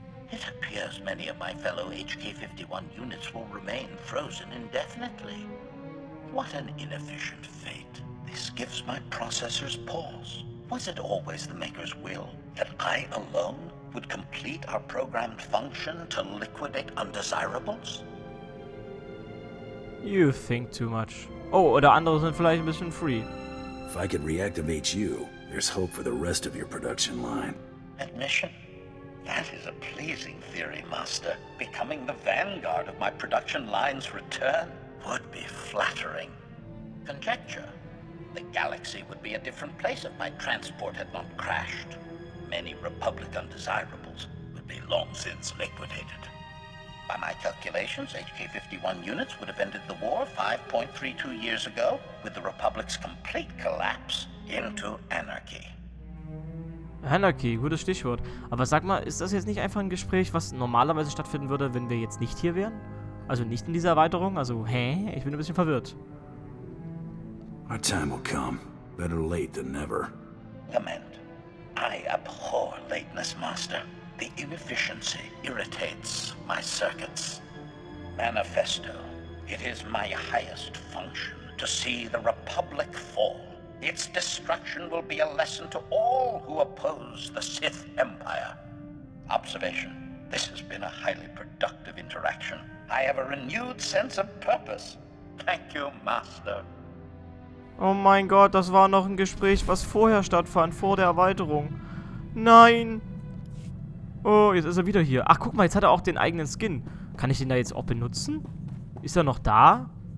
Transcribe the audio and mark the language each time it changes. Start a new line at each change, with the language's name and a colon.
English: It appears many of my fellow HK-51 units will remain frozen indefinitely. What an inefficient fate. This gives my processors pause. Was it always the Maker's will that I alone would complete our programmed function to liquidate undesirables? You think too much.
German: Oh, oder andere sind vielleicht ein bisschen free.
English: If I could reactivate you, there's hope for the rest of your production line. Admission? That is a pleasing theory, Master. Becoming the vanguard of my production line's return would be flattering. Conjecture. The galaxy would be a different place if my transport had not crashed. Many Republic undesirables would be long since liquidated. By my calculations, HK-51 units would have ended the war 5.32 years ago, with the Republic's complete collapse into anarchy.
German: Anarchy, gutes Stichwort. Aber sag mal, ist das jetzt nicht einfach ein Gespräch, was normalerweise stattfinden würde, wenn wir jetzt nicht hier wären? Also nicht in dieser Erweiterung? Also, hä? Ich bin ein bisschen verwirrt.
English: Our time will come. Better late than never. Lament. I abhor lateness, Master. The inefficiency irritates my circuits. Manifesto. It is my highest function to see the Republic fall. Its destruction will be a lesson to all who oppose the Sith-Empire. Observation. This has been a highly productive interaction. I have a renewed sense of purpose. Thank you, Master.
German: Oh mein Gott, das war noch ein Gespräch, was vorher stattfand, vor der Erweiterung. Nein. Oh, jetzt ist er wieder hier. Ach, guck mal, jetzt hat er auch den eigenen Skin. Kann ich den da jetzt auch benutzen? Ist er noch da?